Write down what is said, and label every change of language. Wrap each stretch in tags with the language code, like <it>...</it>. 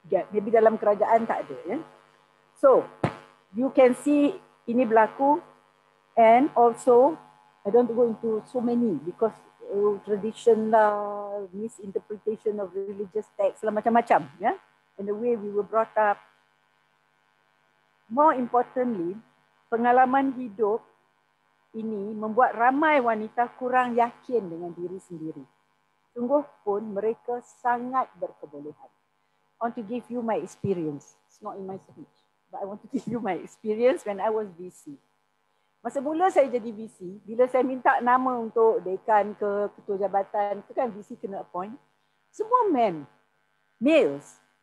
<en>Maybe</en> <ms>dalam kerajaan tak ada. Ya?</ms> <en>So, you can see</en> <ms>ini berlaku,</ms> <en>and also I don't go into so many because tradition lah, misinterpretation of religious text lah,</en> <ms>macam-macam, ya,</ms> <en>and the way we were brought up. More importantly,</en> <ms>pengalaman hidup ini membuat ramai wanita kurang yakin dengan diri sendiri. Sungguh pun mereka sangat berkebolehan.</ms> <en>I want to give you my experience. It's not in my speech. But I want to give you my experience when I was VC.</en> <ms>Masa mula saya jadi VC, bila saya minta nama untuk dekan ke ketua jabatan, itu kan VC kena appoint. Semua</ms> <en>men, males.</en>